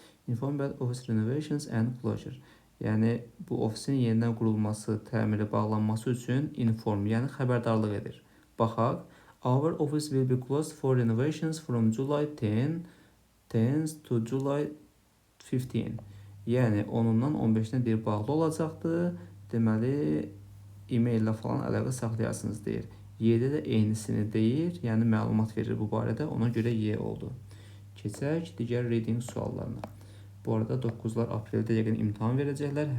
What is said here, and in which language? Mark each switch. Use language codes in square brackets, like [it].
[en] Inform about office renovations and closure. [az] Yəni, bu ofisin yenidən qurulması, təmiri, bağlanması üçün inform, yəni xəbərdarlıq edir. Baxaq. [en] Our office will be closed for renovations from July 10th to July 15. [az] Yəni, 10-dan 15-nə deyir, bağlı olacaqdır. Deməli, e-mail ilə falan əlaqə saxlayasınız deyir. Y-də də eynisini deyir, yəni məlumat verir bu barədə, ona görə Y oldu. Keçək digər reading suallarına. Bu arada 9-lar apreldə yəqin imtahan verəcəklər.